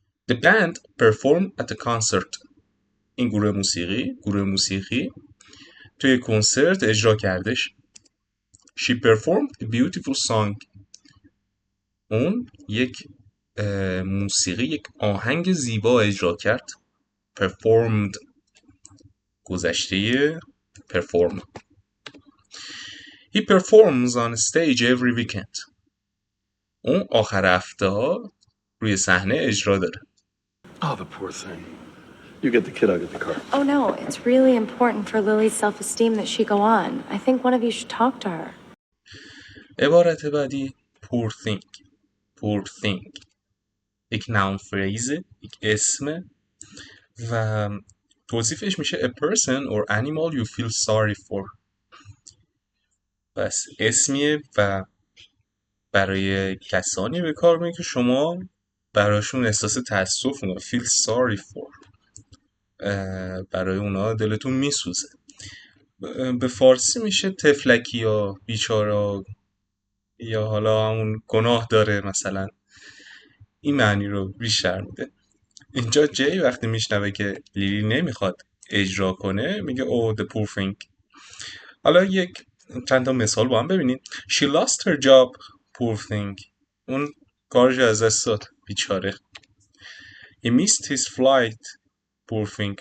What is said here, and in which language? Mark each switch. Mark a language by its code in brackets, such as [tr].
[en] The band performed at the concert. [fa] این گروه موسیقی توی کنسرت اجرا کردش. [en] She performed a beautiful song. [fa] اون یک یک آهنگ زیبا اجرا کرد. Performed گذشته perform. [en] He performs on stage every weekend. [fa] اون آخر هفته ها روی صحنه اجرا داره. [en] Oh, the poor thing. You get the kid, I'll get the car. Oh no, it's really important for Lily's self-esteem that she go on. I think one of you should talk to her. [fa] عبارت بعدی [en] poor thing. یک noun phrase، [fa] یک اسم و توصیفش میشه [en] a person or animal you feel sorry for. [fa] پس اسمیه و برای کسانی به کار میاد که شما براشون احساس تأسف میکنید. [en] feel sorry for [fa] برای اونا دلتون میسوزه. به فارسی میشه تفلکی یا بیچارا یا حالا همون گناه داره مثلا. این معنی رو بیشتر میده. اینجا جی وقتی میشنوه که لیلی نمیخواد اجرا کنه میگه [en] oh the poor thing. [fa] حالا چند تا مثال با هم ببینید. [en] She lost her job poor thing. [fa] اون کارش از دست داد بیچاره. [en] He missed his flight poor thing.